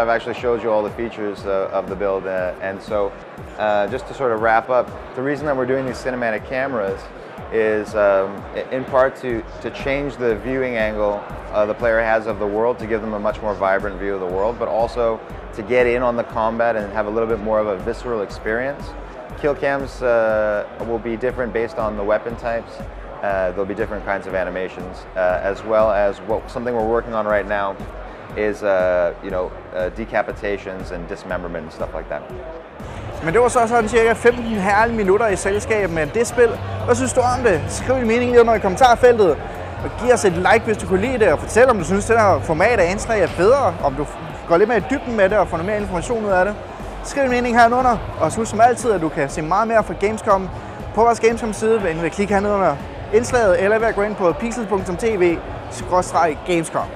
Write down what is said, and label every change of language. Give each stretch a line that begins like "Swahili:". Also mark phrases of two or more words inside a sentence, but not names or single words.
English: I've actually showed you all the features of the build, and so just to sort of wrap up, the reason that we're doing these cinematic cameras is in part to change the viewing angle the player has of the world, to give them a much more vibrant view of the world, but also to get in on the combat and have a little bit more of a visceral experience. Kill cams will be different based on the weapon types. There'll be different kinds of animations, as well as something we're working on right now is decapitations and dismemberment and stuff like that.
Danish: Men det var så sådan cirka 15 herlige minutter i selskab med det spil. Hvad synes du om det? Skriv din mening lige under i kommentarfeltet. Og giv os et like, hvis du kunne lide det. Og fortæl, om du synes, det her format af indslag er federe. Om du går lidt mere i dybden med det og får noget mere information ud af det. Skriv din mening herunder. Og husk som altid, at du kan se meget mere fra Gamescom på vores Gamescom-side ved at klikke hernede under indslaget, eller ved at gå ind på Pixel.tvArkivet.